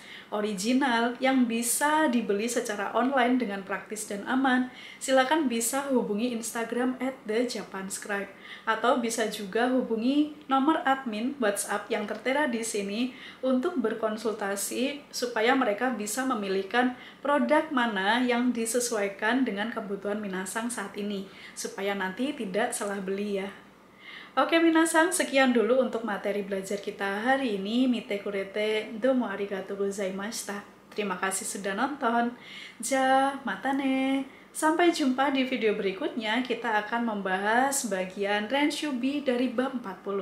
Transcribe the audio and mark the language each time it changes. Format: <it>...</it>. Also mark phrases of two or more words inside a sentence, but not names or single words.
<id>original, yang bisa dibeli secara online dengan praktis dan aman, silakan bisa hubungi Instagram @thejapanscribe, atau bisa juga hubungi nomor admin WhatsApp yang tertera di sini untuk berkonsultasi supaya mereka bisa memilihkan produk mana yang disesuaikan dengan kebutuhan minasang saat ini, supaya nanti tidak salah beli ya. Oke minasang, sekian dulu untuk materi belajar kita hari ini.</id> <ja>見てくれて、どうもありがとうございました.</ja> <id>Terima kasih sudah nonton.</id> <ja>じゃ、またね.</ja> <id>Sampai jumpa di video berikutnya, kita akan membahas bagian Renshubi dari bab 40.</id>